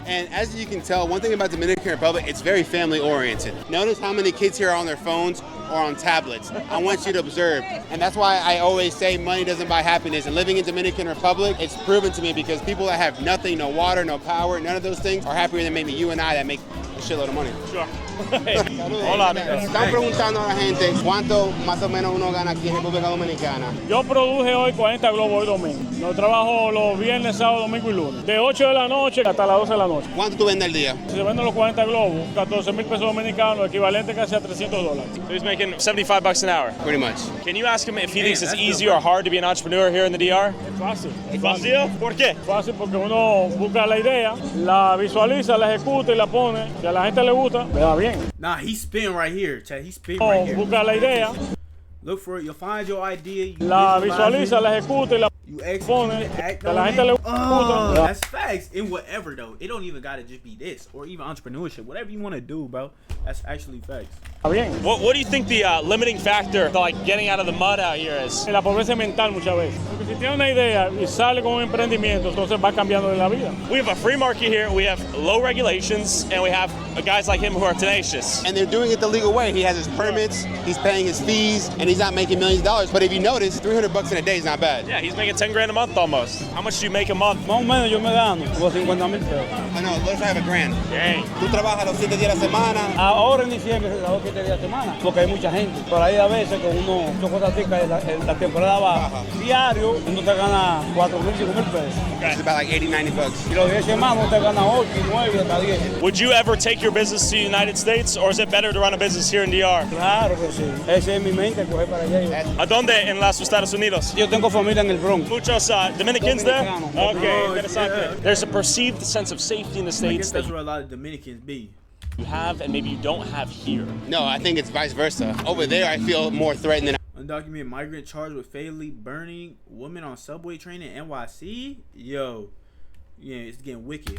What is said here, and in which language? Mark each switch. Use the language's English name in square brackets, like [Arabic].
[English] And as you can tell, one thing about Dominican Republic, it's very family oriented. Notice how many kids here are on their phones or on tablets. I want you to observe. And that's why I always say money doesn't buy happiness. And living in Dominican Republic, it's proven to me because people that have nothing, no water, no power, none of those things are happier than maybe you and I that make a shitload of money. Sure. [Spanish] Hola, están preguntando a la gente cuánto más o menos uno gana aquí en República Dominicana. Yo produje hoy 40 globos hoy domingo. Yo trabajo los viernes, sábado, domingo y lunes. De 8 de la noche hasta las 12 de la noche. ¿Cuánto tú vendes al día? Si se venden los 40 globos, 14,000 pesos dominicanos, equivalente casi a $300. [English] So he's making $75 an hour. Pretty much. Can you ask him if he thinks it's easy or hard to be an entrepreneur here in the DR? [Spanish] Es fácil. ¿Es fácil? ¿Por qué? Fácil porque uno busca la idea, la visualiza, la ejecuta y la pone. Si a la gente le gusta, le va bien. [English] Nah, he's spitting right here, Chad. He's spitting right here. [Spanish] Busca la idea. [English] Look for it. You'll find your idea. You [Spanish] la visualiza, la ejecuta y la pone. A la gente le gusta. [English] That's facts. In whatever though, it don't even gotta just be this or even entrepreneurship. Whatever you want to do, bro. That's actually facts. What do you think the limiting factor to like getting out of the mud out here is? [Spanish] La pobreza mental muchas veces. Porque si tiene una idea y sale con un emprendimiento, entonces va cambiando de la vida. [English] We have a free market here. We have low regulations, and we have guys like him who are tenacious. And they're doing it the legal way. He has his permits, he's paying his fees, and he's not making millions of dollars. But if you notice, $300 in a day is not bad. Yeah, he's making 10 grand a month almost. How much do you make a month? [Spanish] Más o menos yo me gano como 50,000 pesos. [English] I know, let's have a grand. Dang. [Spanish] ¿Tú trabajas los 7 días a la semana? Ahora en diciembre trabajo 7 días a la semana, porque hay mucha gente. Por ahí a veces con uno, cosas así, en la temporada baja, diario, uno te gana 4,000, 5,000 pesos. [English] It's about like $80, $90. [Spanish] Y los 10 semanas uno te gana 8, 9, hasta 10. [English] Would you ever take your business to the United States, or is it better to run a business here in DR? [Spanish] Claro que sí. Ese es mi mente, coger para allá. ¿A dónde en los Estados Unidos? Yo tengo familia en el Bronx. [English] Muchos Dominicans there? Okay, interesante. Yeah. There's a perceived sense of safety in the States. I guess that's where a lot of Dominicans be. You have and maybe you don't have here. No, I think it's vice versa. Over there, I feel more threatened than. Undocumented migrant charged with fatally burning woman on subway train in NYC. Yo, Yeah, it's getting wicked.